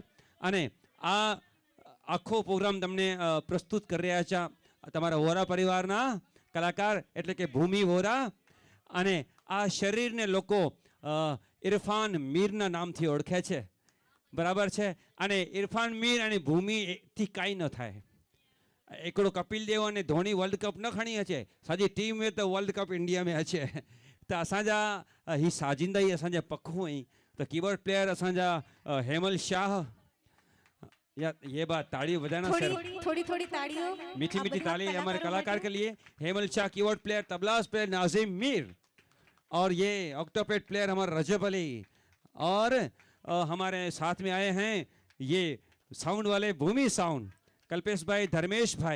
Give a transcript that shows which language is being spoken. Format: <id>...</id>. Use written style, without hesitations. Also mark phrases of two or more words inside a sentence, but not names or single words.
<gu>અને આ આખો પ્રોગ્રામ તમને પ્રસ્તુત કરી રહ્યા છે તમારા વોરા પરિવારના કલાકાર એટલે કે ભૂમિ વોરા. અને આ શરીરને લોકો ઇરફાન મીરના નામથી ઓળખે છે, બરાબર છે. અને ઇરફાન મીર અને ભૂમિથી કાંઈ ન થાય.</gu> <sd>એકડો कपिल देव અને ધોની</sd> <en>world cup</en> <sd>ન खणी अचे, सॼी टीम में तो</sd> <en>world cup</en> <sd>इंडिया में अचे. त असांजा ही साजिंदा ही असांजा पखू आहिनि. त</sd> <en>keyboard player</en> <sd>असांजा हेमल शाह.</sd> <hi>या ये बात ताड़ियों बजाना सर, थोड़ी थोड़ी ताड़ियों, मीठी मीठी ताली हमारे कलाकार के लिए. हेमल शाह</hi> <en>keyboard player, tabla player</en> <hi>नाजिम मीर, और ये</hi> <en>octopad player</en> <hi>हमारा रजब अली, और हमारे साथ में आए हैं ये साउंड वाले भूमि साउंड कल्पेश भाई, धर्मेश भाई.</hi>